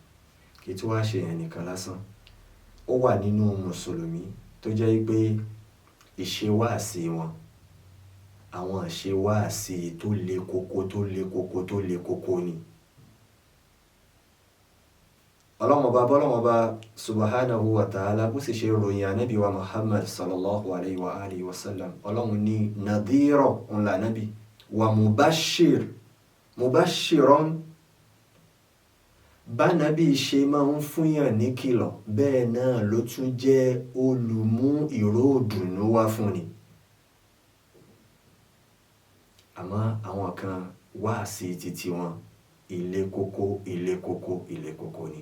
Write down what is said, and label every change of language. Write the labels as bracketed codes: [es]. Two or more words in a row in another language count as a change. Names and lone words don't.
[yo] Kí tí wàá ṣe yẹn nìkan lásán. Ó wà nínú mùsùlùmí tó jẹ́ pé ìṣewáàsí wọn, àwọn ìṣewáàsí tó le koko ni. Ọlọ́run Ọba [ar] سبحانه وتعالى [yo] bó sì ṣe ròyìn ànábì wa Muhammad [ar] صلى الله عليه وعلى آله وسلم. [yo] Ọlọ́run ní nadhira ńlá nábì wa mubashiran. Bá nábì ṣe máa ń fúnyàn ní kìlọ̀, bẹ́ẹ̀ náà ló tún jẹ́ olùmú ìró ìdùnnú wá fún ni. Àmọ́ àwọn kan wá sí títí wọn ilé kókó ni.